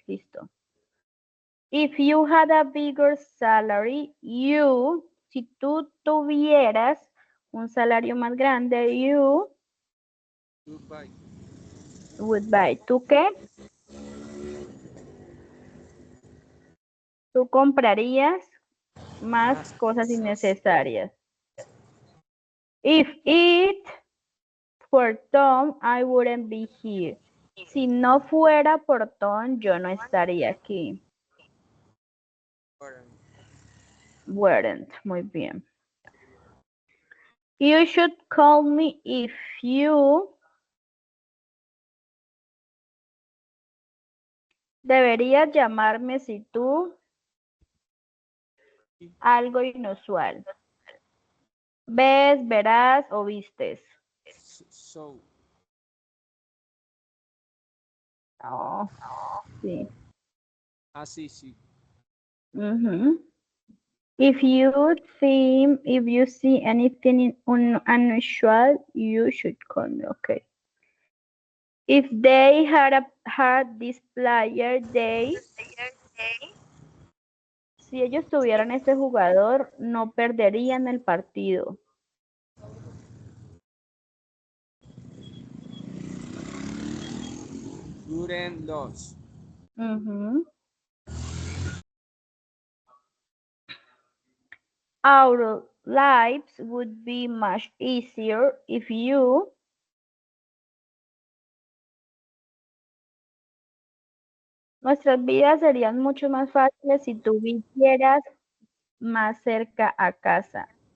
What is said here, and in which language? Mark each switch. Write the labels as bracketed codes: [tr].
[es] Listo. [en] If you had a bigger salary, you, [es] si tú tuvieras un salario más grande, [en] you Goodbye. would buy. [es] ¿Tú qué? Tú comprarías más cosas innecesarias. [en] If it were Tom, I wouldn't be here. [es] Si no fuera por Tom, yo no estaría aquí. [en] Weren't. [es] Muy bien. [en] You should call me if you. [es] Deberías llamarme si tú. Algo inusual. Ves, verás o vistes. [en] So. [es] Oh, sí. Sí, sí. [en] If you see anything unusual, you should call me. Okay. If they had this player, [es] si ellos tuvieran ese jugador, no perderían el partido. [en] Wouldn't lose. Our lives would be much easier if you. [es] Nuestras vidas serían mucho más fáciles si tú vivieras más cerca a casa.